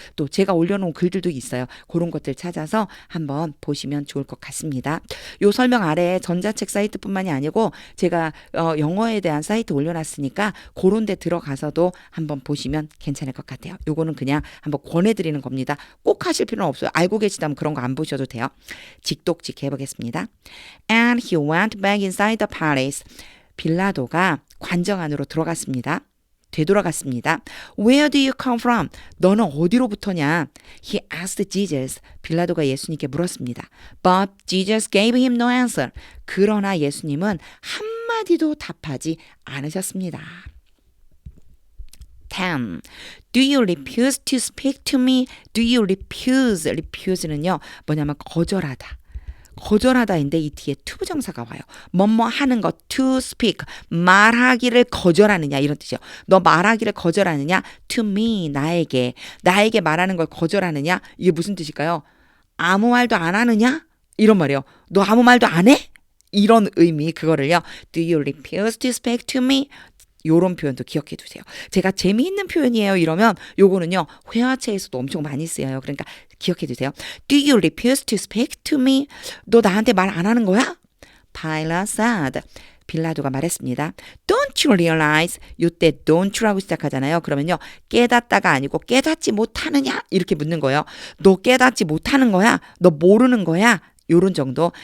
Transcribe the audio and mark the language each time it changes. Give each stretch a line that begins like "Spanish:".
Korean: 또 제가 올려놓은 글들도 있어요. 그런 것들 찾아서 한번 보시면 좋을 것 같습니다. 요 설명 아래에 전자책 사이트뿐만이 아니고 제가 영어에 대한 사이트 올려놨으니까 그런 데 들어가서도 한번 보시면 괜찮을 것 같아요. 요거는 그냥 한번 권해드리는 겁니다. 꼭 하실 필요는 없어요. 알고 계시다면 그런 거 안 보셔도 돼요. 직독직 해보겠습니다.
English: And he went back inside the palace.
Korean: 빌라도가 관정 안으로 들어갔습니다. 되돌아갔습니다.
English: Where do you come from?
Korean: 너는 어디로부터냐?
English: He asked Jesus.
Korean: 빌라도가 예수님께 물었습니다.
English: But Jesus gave him no answer.
Korean: 그러나 예수님은 한마디도 답하지 않으셨습니다. 10.
English: Do you refuse to speak to me? Do you refuse? refuse는요.
Korean: 뭐냐면 거절하다. 거절하다인데 이 뒤에 to 부정사가 와요. 뭐뭐 하는 것 to speak 말하기를 거절하느냐 이런 뜻이요. 너 말하기를 거절하느냐? to me 나에게 말하는 걸 거절하느냐? 이게 무슨 뜻일까요? 아무 말도 안 하느냐? 이런 말이에요. 너 아무 말도 안 해? 이런 의미 그거를요.
English: Do you refuse to speak to me?
Korean: 요런 표현도 기억해 두세요. 제가 재미있는 표현이에요 이러면 요거는요 회화체에서도 엄청 많이 쓰여요. 그러니까 기억해 두세요.
English: Do you refuse to speak to me?
Korean: 너 나한테 말 안 하는 거야?
English: Pilate said.
Korean: 빌라도가 말했습니다.
English: Don't you realize?
Korean: 요때 don't you라고 시작하잖아요. 그러면요 깨닫다가 아니고 깨닫지 못하느냐 이렇게 묻는 거예요. 너 깨닫지 못하는 거야? 너 모르는 거야? 요런 정도.